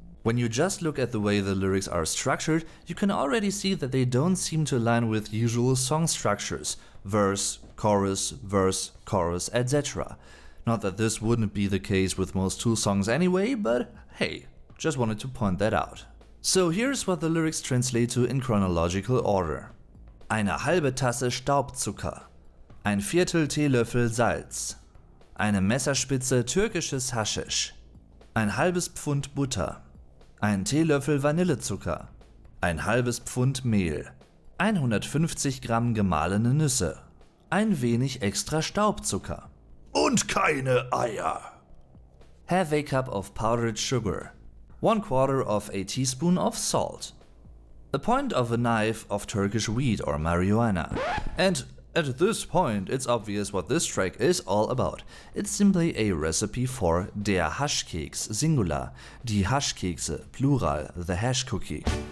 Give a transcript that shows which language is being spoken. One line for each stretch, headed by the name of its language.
English: When you just look at the way the lyrics are structured, you can already see that they don't seem to align with usual song structures, verse, chorus, etc. Not that this wouldn't be the case with most Tool songs anyway, but hey, just wanted to point that out. So here's what the lyrics translate to in chronological order.
German: Eine halbe Tasse Staubzucker, ein Viertel Teelöffel Salz, eine Messerspitze türkisches Haschisch, ein halbes Pfund Butter, ein Teelöffel Vanillezucker, ein halbes Pfund Mehl, 150 Gramm gemahlene Nüsse, ein wenig extra Staubzucker und keine Eier.
English: Have a cup of powdered sugar, 1/4 of a teaspoon of salt, a point of a knife of Turkish weed or marijuana. And at this point, it's obvious what this track is all about. It's simply a recipe for
German: der Haschkeks,
English: singular,
German: die Haschkekse,
English: plural, the hash cookie.